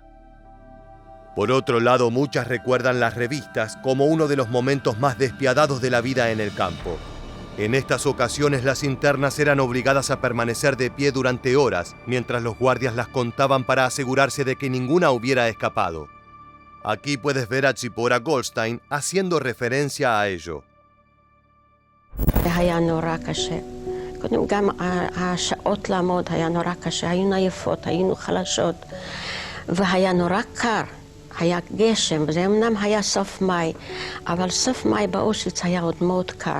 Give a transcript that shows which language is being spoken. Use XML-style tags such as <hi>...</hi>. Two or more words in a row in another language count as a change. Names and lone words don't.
<es>Por otro lado, muchas recuerdan las revistas como uno de los momentos más despiadados de la vida en el campo. En estas ocasiones las internas eran obligadas a permanecer de pie durante horas, mientras los guardias las contaban para asegurarse de que ninguna hubiera escapado. Aquí puedes ver a Tzipora Goldstein haciendo referencia a ello.</es> <he>היה נורא קשה. קודם גם השעות לעמוד היה נורא קשה, היינו עייפות, היינו חלשות, והיה נורא קר, היה גשם, וזה אמנם היה סוף מאי, אבל סוף מאי באושוויץ היה עוד מאוד קר.</he>